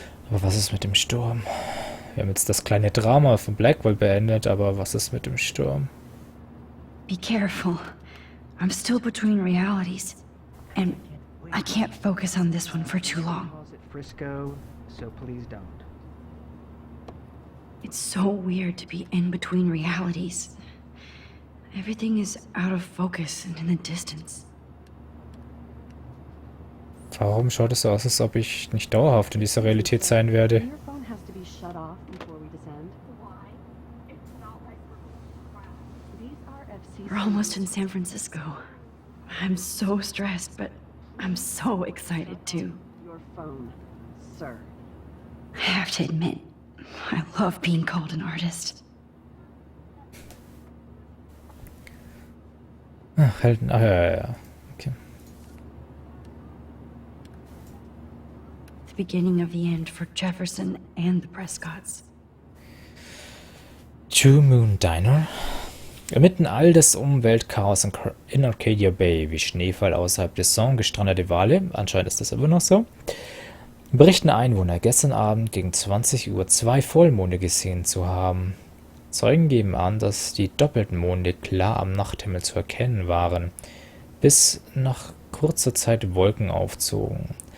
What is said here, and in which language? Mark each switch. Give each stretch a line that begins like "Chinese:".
German: Aber was ist mit dem Sturm? Wir haben jetzt das kleine Drama von Blackwell beendet, aber was ist mit dem Sturm?
English: Be careful. I'm still between realities. And I can't focus on this one for too long. Frisco, so please don't. It's so weird to be in between realities. Everything is out of focus and in the distance.
German: Warum schaut es so aus, als ob ich nicht dauerhaft in dieser Realität sein werde?
English: Your phone has to be shut off before we descend. Why? It's not like these are FCC. We're almost in San Francisco. I'm so stressed, but I'm so excited too. Your phone, sir. I have to admit, I love being called an artist.
German: Ach, Helden. Ach, ja. Okay.
English: The beginning of the end for Jefferson and the Prescotts. Two Moon Diner.
German: Inmitten all des Umweltchaos in Arcadia Bay, wie Schneefall außerhalb der Saison, gestrandete Wale, anscheinend ist das immer noch so, berichten Einwohner, gestern Abend gegen 20 Uhr 2 Vollmonde gesehen zu haben. Zeugen geben an, dass die doppelten Monde klar am Nachthimmel zu erkennen waren, bis nach kurzer Zeit Wolken aufzogen.